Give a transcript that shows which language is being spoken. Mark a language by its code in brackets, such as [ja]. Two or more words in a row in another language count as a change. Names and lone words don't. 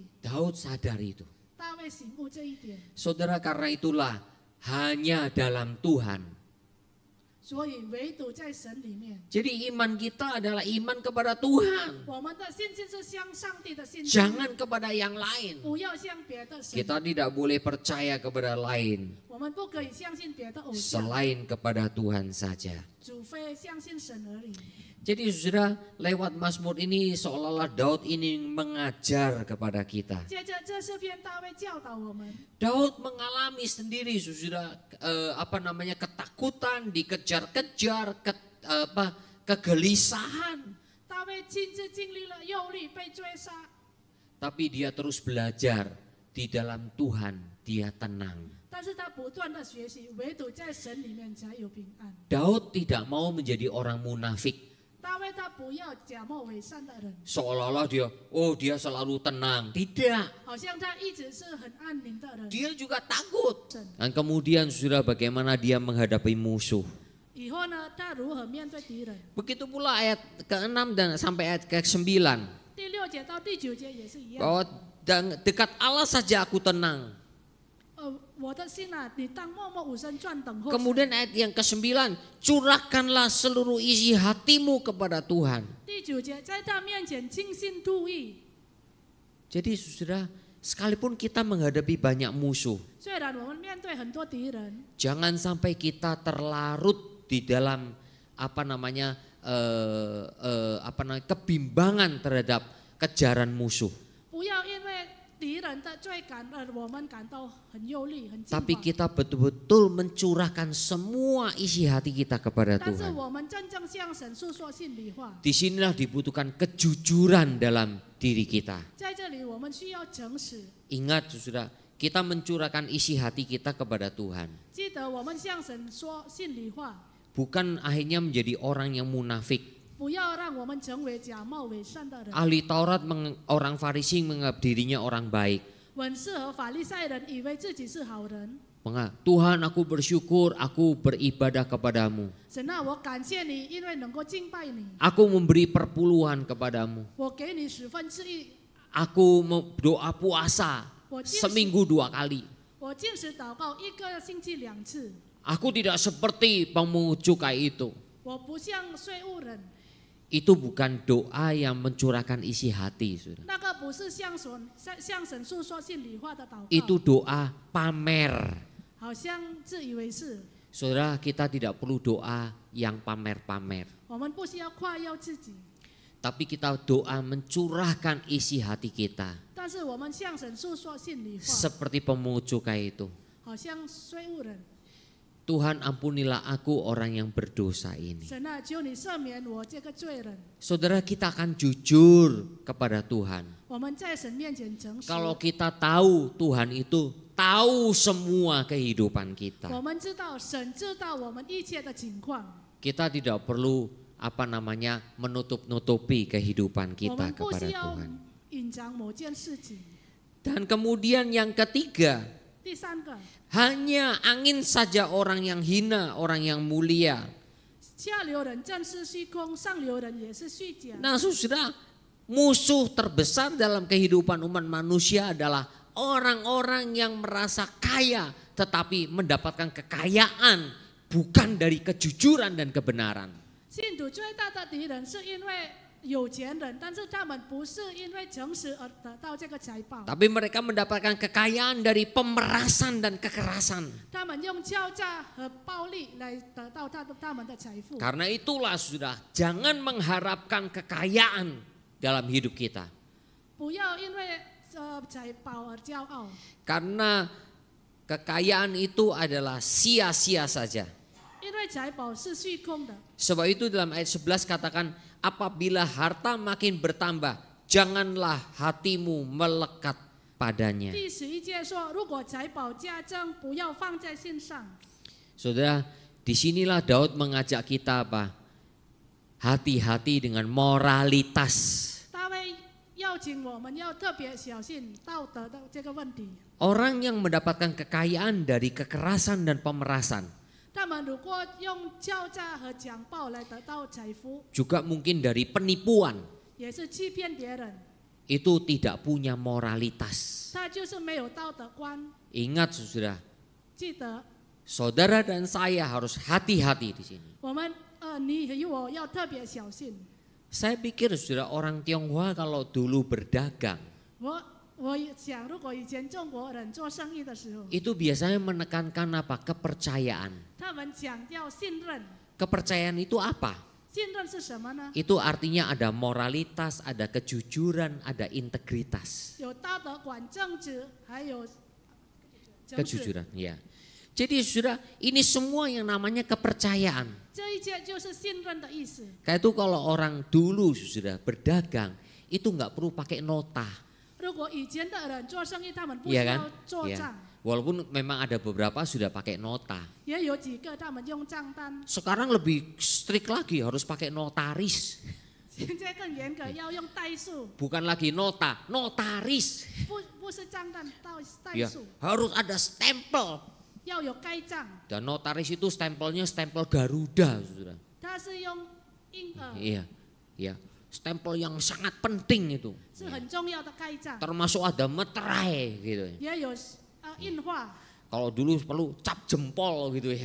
[id] Daud sadar itu. [zh] 大卫醒悟这一点， [id] Saudara, karena itulah hanya dalam Tuhan. [zh] 所以唯独在神里面， [id] Jadi iman kita adalah iman kepada Tuhan. [zh] 我们的信心是向上帝的信心， [id] Jangan kepada yang lain. [zh] 不要向别的神。 [id] Kita tidak boleh percaya kepada lain [zh] 我们不可以相信别的偶像， [id] selain kepada Tuhan saja. [zh] 除非相信神而已。 [id] Jadi saudara, lewat Mazmur ini seolah-olah Daud ini mengajar kepada kita. [zh] 接着这诗篇大卫教导我们， [id] Daud mengalami sendiri saudara ketakutan, dikejar-kejar, kegelisahan. [zh] 大卫亲自经历了忧虑、被追杀， [id] Tapi dia terus belajar di dalam Tuhan dia tenang. [zh] 但是他不断的学习，唯独在神里面才有平安。 [id] Daud tidak mau menjadi orang munafik. [zh] 大卫他不要假冒伪善的人， [id] Seolah-olah dia selalu tenang. Tidak. [zh] 好像他一直是很安宁的人。 [id] Dia juga takut. [zh] 神 [id] Dan kemudian saudara bagaimana dia menghadapi musuh. [zh] 以后呢，他如何面对敌人？ [id] Begitu pula ayat ke-6 dan sampai ayat ke-9. [zh] 第6节到第9节也是一样。 [id] Bahwa dekat Allah saja aku tenang. [zh] 我的心啊，你当默默无声转等候神。 [id] Kemudian ayat yang ke-9, curahkanlah seluruh isi hatimu kepada Tuhan. [zh] 第9节，在他面前倾心吐意。 [id] Jadi saudara, sekalipun kita menghadapi banyak musuh, [zh] 虽然我们面对很多敌人， [id] jangan sampai kita terlarut di dalam kebimbangan terhadap kejaran musuh. [zh] 不要因为敌人的追赶而我们感到很忧虑、很惊 [id] Tapi [zh] 慌。 [id] kita betul-betul mencurahkan semua isi hati kita kepada [zh] 但是 [id] Tuhan. [zh] 我们真正向神诉说心里话， [id] Disinilah dibutuhkan kejujuran dalam diri kita. [zh] 在这里我们需要诚实。 [id] Ingat saudara, kita mencurahkan isi hati kita kepada Tuhan. [zh] 记得我们向神说心里话， [id] Bukan akhirnya menjadi orang yang munafik. [zh] 不要让我们成为假冒伪善的人。 [id] Ahli Taurat, orang Farisi menganggap dirinya orang baik. [zh] 文士和法利赛人以为自己是好人， [id] Tuhan, aku bersyukur, aku beribadah kepadamu. [zh] 神啊，我感谢你，因为能够敬拜你， [id] Aku memberi perpuluhan kepadamu. [zh] 我给你1/10。 [id] Aku doa puasa [zh] 我禁食 [id] seminggu 2 kali. [zh] 我禁食祷告1个星期2次， [id] Aku tidak seperti pemungut cukai itu. [zh] 我不像税务人， [id] Itu bukan doa yang mencurahkan isi hati, saudara. [zh] 那个不是向神诉说心里话的祷告， [id] Itu doa pamer. [zh] 好像自以为是。 [id] Saudara, kita tidak perlu doa yang pamer-pamer. [zh] 我们不需要夸耀自己， [id] Tapi kita doa mencurahkan isi hati kita. [zh] 但是我们向神诉说心里话， [id] Seperti pemungut cukai itu. [zh] 好像税务人。 [id] Tuhan, ampunilah aku orang yang berdosa ini. [zh] 神啊，求你赦免我这个罪人。 [id] Saudara, kita akan jujur kepada Tuhan. [zh] 我们在神面前诚实。 [id] Kalau kita tahu Tuhan itu tahu semua kehidupan kita. [zh] 我们知道神知道我们一切的情况， [id] Kita tidak perlu menutup-nutupi kehidupan [zh] 我 [id] kita [zh] 们不 [id] kepada [zh] 需要 [id] Tuhan. [zh] 隐藏某件事情。 [id] Dan kemudian yang ketiga, [zh] 第3个， [id] hanya angin saja orang yang hina, orang yang mulia. [zh] 下流人正是虚空，上流人也是虚假。 [id] Nah saudara, musuh terbesar dalam kehidupan umat manusia adalah orang-orang yang merasa kaya tetapi mendapatkan kekayaan bukan dari kejujuran dan kebenaran. [zh] 信徒最大的敌人是因为有钱人，但是他们不是因为诚实而得到这个财宝， [id] Tapi mereka mendapatkan kekayaan dari pemerasan dan kekerasan. [zh] 他们用敲诈和暴力来得到他们的财富。 [id] Karena itulah sudah, jangan mengharapkan kekayaan dalam hidup kita. [zh] 不要因为财宝而骄傲， [id] Karena kekayaan itu adalah sia-sia saja. [zh] 因为财宝是虚空的。 [id] Sebab itu dalam ayat 11 katakan, apabila harta makin bertambah, janganlah hatimu melekat padanya. [zh] 第11节说，如果财宝加增，不要放在心上。 [id] Saudara, disinilah Daud mengajak kita apa? Hati-hati dengan moralitas. [zh] 大卫邀请我们要特别小心道德的这个问题。 [id] Orang yang mendapatkan kekayaan dari kekerasan dan pemerasan, [zh] 他们如果用敲诈和强暴来得到财富， [id] juga mungkin dari penipuan, [zh] 也是欺骗别人， [id] itu tidak punya moralitas. [zh] 他就是没有道德观。 [id] Ingat saudara, [zh] 记得 [id] saudara dan saya harus hati-hati di sini. [zh] 我们你与我要特别小心。 [id] Saya pikir saudara, orang Tionghoa kalau dulu berdagang, [zh] 我想，如果以前中国人做生意的时候， [id] itu biasanya menekankan apa? Kepercayaan. [zh] 他们强调信任， [id] Kepercayaan itu apa? [zh] 信任是什么呢？ [id] Itu artinya ada moralitas, ada kejujuran, ada integritas. [zh] 有道德、管正直，还有正直。 [id] Kejujuran, ya. Jadi saudara, ini semua yang namanya kepercayaan. [zh] 这一切就是信任的意思。 [id] Kayak itu kalau orang dulu sudah berdagang, itu nggak perlu pakai nota. [zh] 如果以前的人做生意，他们不需 [id] Iya kan? [zh] 要做 [id] Ya. [zh] 账， [id] Walaupun memang ada beberapa sudah pakai nota. [zh] 也有几个他们用账单。 [id] Sekarang lebih strict lagi, harus pakai notaris. [zh] 现在更严格，要用代数， [id] Bukan lagi nota, notaris. [zh] 不是账单，代 [id] Ya, [zh] 数， [id] harus ada stempel. [zh] 要有盖章。 [id] Dan notaris itu stempelnya stempel Garuda, saudara. [zh] 它是用婴儿， [id] Iya, ya. Stempel yang sangat penting itu. [zh] 是很重要的盖章， [id] Termasuk ada meterai gitu. [zh] 也有印画。 [id] Kalau dulu perlu cap jempol gitu ya.